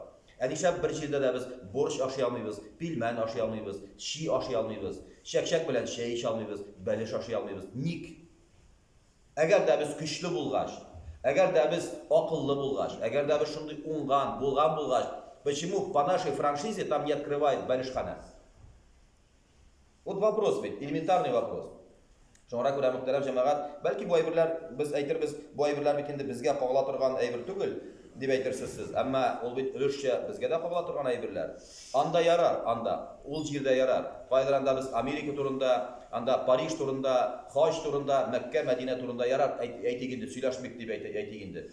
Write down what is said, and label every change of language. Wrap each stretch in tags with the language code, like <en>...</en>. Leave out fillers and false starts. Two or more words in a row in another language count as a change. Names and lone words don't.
<tt>Нишләп бер җирдә дә без борщ ашый алмыйбыз, пилмән ашый алмыйбыз, щи ашый алмыйбыз, чәк-чәк белән чәй эчә алмыйбыз, бәлеш ашый алмыйбыз. Ник? Әгәр дә без көчле булгач, әгәр дә без акыллы булгач, әгәр дә без шундый уңган, булгач,</tt> <ru>почему по нашей франшизе там не открывает бәлешханә? Вот вопрос бит, элементарный вопрос.</ru> <tt>Шуңа күрә мөхтәрәм җәмәгать, бәлки бу әйберләр без әйтербез, бу әйберләр бит инде безгә кагыла торган әйбер түгел. Дип әйтерсез сез. Әмма ул бит өлешчә безгә дә кабыла торган әйберләр. Анда ярар, анда. Ул җирдә ярар. Кайдыр анда без Америка турында, анда Париж турында, Хаҗ турында, Мәккә, Мәдинә турында ярар әйтик инде, сөйләшмик дип әйтик инде.</tt>